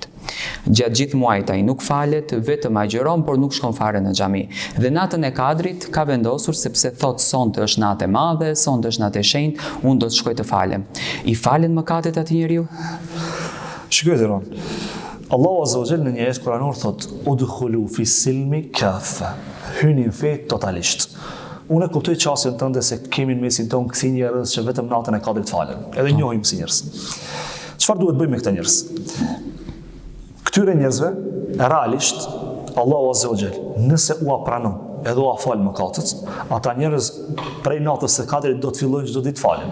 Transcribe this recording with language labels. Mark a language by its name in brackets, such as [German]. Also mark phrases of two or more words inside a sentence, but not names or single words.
[Albanian] Gjatë gjithë muajit ai nuk falet, vetëm agjeron, por nuk shkon fare në xhami. Dhe natën e Kadrit ka vendosur sepse thot sonte është natë e madhe, sonte është natë e shenjtë, unë do të shkoj të falem. I falen mëkatet atij njeriu? Shikoj Tiran. Allahu [Arabic] عز وجل [Albanian] në një ajet kuranor thot: [Arabic] "ادخلوا في السلم كافة." [Albanian] Hyni në fe totalisht. Unë e kuptoj çastin tënde se kemi në mesin tonë kësi njerëz që vetëm natën e Kadrit falen. Edhe njohim si njerëz. Çfarë duhet bëjmë me këta njerëz? Këtyre njerëzve, realisht, Allahu [Arabic] عز وجل, [Albanian] nëse ua pranon edhe ua fal mëkatet, ata njerëz prej natës së Kadrit do të fillojnë çdo ditë falen.